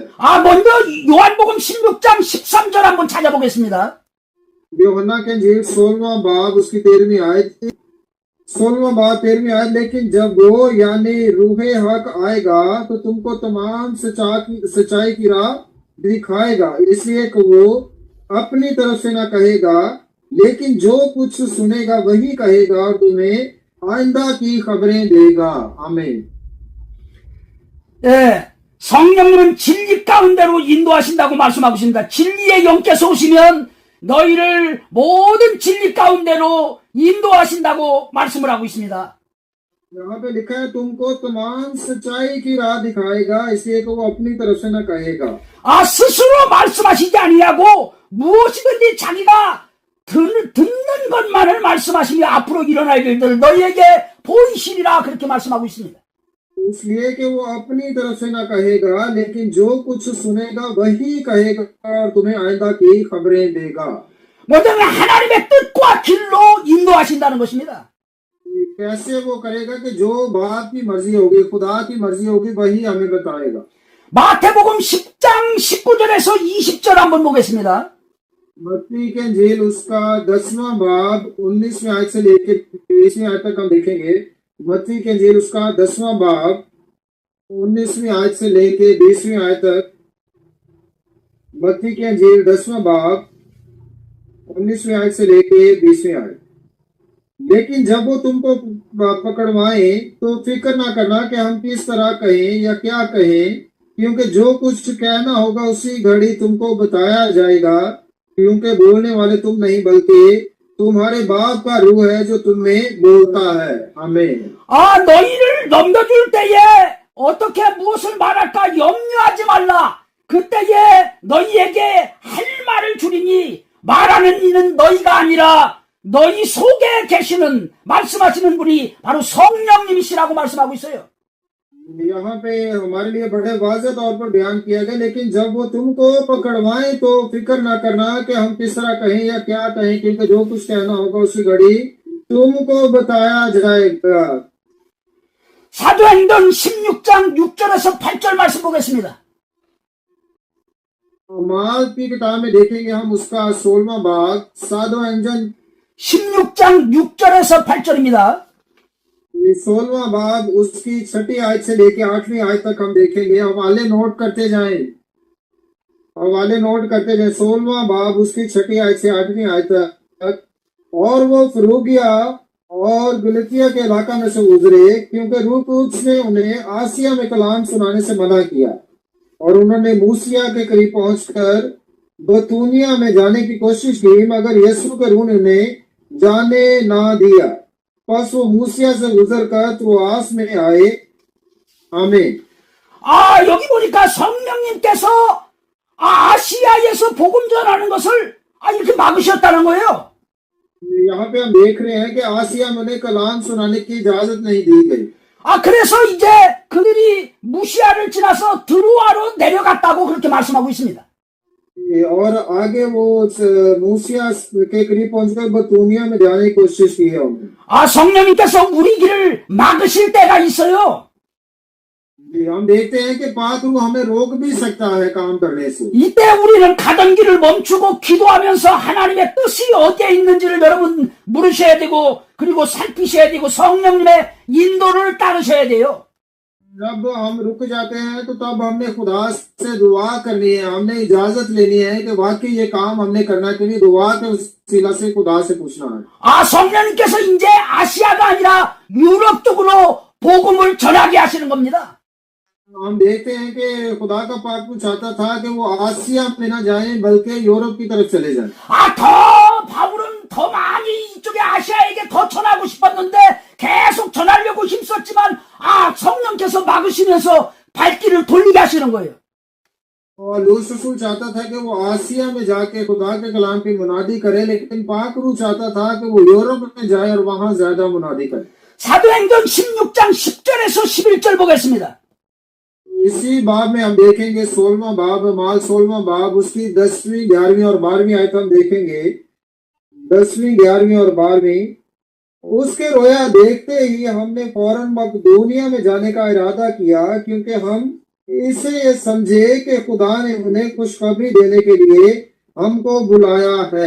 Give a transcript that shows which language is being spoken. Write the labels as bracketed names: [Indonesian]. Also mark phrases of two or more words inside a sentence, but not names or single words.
[Korean] 먼저 요한복음 16장 13절 한번 찾아보겠습니다. [Urdu] یوحنا کے انجیل 16واں باب اس کی 13ویں آیت، 16واں باب 13ویں آیت، لیکن جب وہ یعنی روحِ حق آئے گا تو تم کو تمام سچائی کی راہ دکھائے گا، اس لئے کہ وہ اپنی طرف سے نہ کہے گا، لیکن جو کچھ سنے گا وہی کہے گا اور تمہیں آئندہ کی خبریں دے گا. आमीन। [Korean] 예, 성령님은 진리 가운데로 인도하신다고 말씀하고 있습니다. 진리의 영께서 오시면 너희를 모든 진리 가운데로 인도하신다고 말씀을 하고 있습니다. [Urdu] یہاں پہ لکھا ہے تم کو تمام سچائی کی راہ دکھائے گا، اس لئے کہ وہ اپنی طرف سے نہ کہے گا. [Korean] 아, 스스로 말씀하시지 아니하고 무엇이든지 자기가 듣는 것만을 말씀하시며 앞으로 일어날 일들을 너희에게 보이시리라 그렇게 말씀하고 있습니다. [Urdu] اس لئے کہ وہ اپنی طرف سے نہ کہے گا، لیکن جو کچھ سنے گا وہی کہے گا اور تمہیں آئندہ کی خبریں دے گا. [Korean] 뭐든 하나님의 뜻과 길로 인도하신다는 것입니다. [Urdu] کیسے وہ کرے گا کہ جو باپ کی مرضی ہوگی، خدا کی مرضی ہوگی، وہی ہمیں بتائے گا. [Korean] 마태복음 10장 19절에서 20절 한번 보겠습니다. [Urdu] متی کے انجیل اس کا 10واں باب 19ویں آیت سے لے کر 23ویں آیت تک ہم دیکھیں گے. متی کے انجیل اس کا 10واں باب 19ویں آیت سے لے کر 20ویں آیت تک. متی کے انجیل 10واں باب 19ویں آیت سے لے کر 20ویں آیت. لیکن جب وہ تم کو پکڑوائے تو فکر نہ کرنا کہ ہم کس طرح کہیں یا کیا کہیں، کیونکہ جو کچھ کہنا ہوگا اسی گھڑی تم کو بتایا جائے گا، کیونکہ بولنے والے تم نہیں بلکہ تمہارے باپ کا روح ہے جو تمہیں بولتا ہے. आमीन। [Korean] 아, 너희를 넘겨줄 때에 어떻게 무엇을 말할까 염려하지 말라. 그때에 너희에게 할 말을 주리니 말하는 이는 너희가 아니라 너희 속에 계시는 말씀하시는 분이 바로 성령님이시라고 말씀하고 있어요. [Urdu] یہاں پہ ہمارے لئے بڑے واضح طور پر بیان کیا گیا، لیکن جب وہ تم کو پکڑوائے تو فکر نہ کرنا کہ ہم کس طرح کہیں یا کیا کہیں، کیونکہ جو کچھ کہنا ہوگا اسی گھڑی تم کو بتایا جائے گا. [Korean] 사도행전 16장 6절에서 8절 말씀 보겠습니다. [Urdu] مال کی کتاب میں دیکھیں گے ہم اس کا 16واں باب سادھو انجن [Korean] 16장 6절에서 8절입니다. [Urdu] 16واں باب اس کی چھٹی آیت سے لے کے 8ویں آیت تک ہم دیکھیں گے. حوالے نوٹ کرتے جائیں، حوالے نوٹ کرتے جائیں. 16واں باب اس کی چھٹی آیت سے 8ویں آیت تک. اور وہ فروگیہ اور گلتیہ کے علاقہ میں سے گزرے، کیونکہ روح قدس نے انہیں آسیہ میں کلام سنانے سے منع کیا، اور انہوں نے موسیہ کے قریب پہنچ کر بتونیہ میں جانے کی کوشش کی، مگر یسوع کے روح نے انہیں جانے نہ دیا. بس وہ موسیہ سے گزر کر تروآس میں آئے. आमीन। [Korean] 아, 여기 보니까 성령님께서 아시아에서 복음 전하는 것을 이렇게 막으셨다는 거예요. [Urdu] یہاں پہ ہم دیکھ رہے ہیں کہ آسیہ میں انہیں کلام سنانے کی اجازت نہیں دی گئی. [Korean] 그래서 이제 그들이 무시아를 지나서 드루아로 내려갔다고 그렇게 말씀하고 있습니다. [Urdu] اور آگے وہ موسیہ کے قریب پہنچ کر بتونیہ میں جانے کی کوشش کی ہے انہوں نے. [Korean] 성령님께서 우리 길을 막으실 때가 있어요. [Urdu] ہم دیکھتے ہیں کہ پاک روح ہمیں روک بھی سکتا ہے کام کرنے سے. [Korean] 이때 우리는 가던 길을 멈추고 기도하면서 하나님의 뜻이 어디에 있는지를 여러분 물으셔야 되고, 그리고 살피셔야 되고 성령님의 인도를 따르셔야 돼요. [Urdu] جب ہم رک جاتے ہیں تو تب ہم نے خدا سے دعا کرنی ہے، ہم نے اجازت لینی ہے کہ واقعی یہ کام ہم نے کرنا کے لئے دعا کے وسیلہ سے خدا سے پوچھنا ہے. [Korean] 성령님께서 이제 아시아가 아니라 유럽 쪽으로 복음을 전하게 하시는 겁니다. [Urdu] ہم دیکھتے ہیں کہ خدا کا پاک چاہتا تھا کہ وہ آسیہ میں نہ جائے بلکہ یورپ کی طرف چلے جائے. [Korean] 바울은 더 많이 이쪽에 아시아에게 더 전하고 싶었는데 계속 전하려고 힘썼지만 성령께서 막으시면서 발길을 돌리게 하시는 거예요. [Urdu] اور لوس رسول چاہتا تھا کہ وہ آسیہ میں جا کے خدا کے کلام کی منادی کرے، لیکن پاک روح چاہتا تھا کہ وہ یورپ میں جائے اور وہاں زیادہ منادی کرے. [Korean] 사도행전 16장 10절에서 11절 보겠습니다. [Urdu] اسی باب میں ہم دیکھیں گے 16واں باب، مال 16واں باب اس کی 10ویں 11ویں اور 12ویں آیت ہم دیکھیں گے. 10ویں 11ویں اور 12ویں. اس کے رویا دیکھتے ہی ہم نے فوراً مکدونیہ میں جانے کا ارادہ کیا، کیونکہ ہم اسے سمجھے کہ خدا نے انہیں خوشخبری دینے کے لئے ہم کو بلایا ہے.